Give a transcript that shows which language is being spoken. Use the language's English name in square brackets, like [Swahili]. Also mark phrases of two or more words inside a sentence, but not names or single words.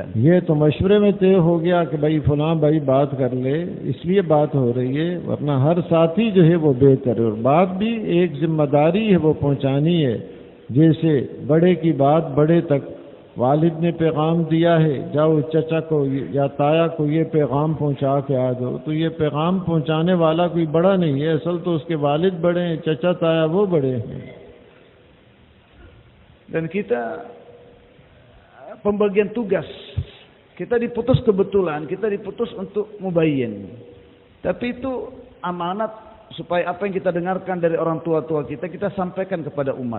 [Hindi] ये तो मशवरे में तय हो गया कि भाई फलां भाई बात कर ले, इसलिए बात हो रही है, वरना हर साथी जो है वो बेहतर है। और बात भी एक जिम्मेदारी है वो पहुंचानी है। जैसे बड़े की बात बड़े तक, वालिद ने पैगाम दिया है, जाओ चचा को या ताया को ये पैगाम पहुंचा के आ दो, तो ये पैगाम पहुंचाने वाला कोई बड़ा नहीं है, असल तो उसके वालिद बड़े हैं, चचा ताया वो बड़े हैं। [Indonesian] Dan kita pembagian tugas, kita diputus kebetulan, kita diputus untuk mubayyin. Tapi itu amanat supaya apa yang kita dengarkan dari orang tua-tua kita sampaikan kepada umat.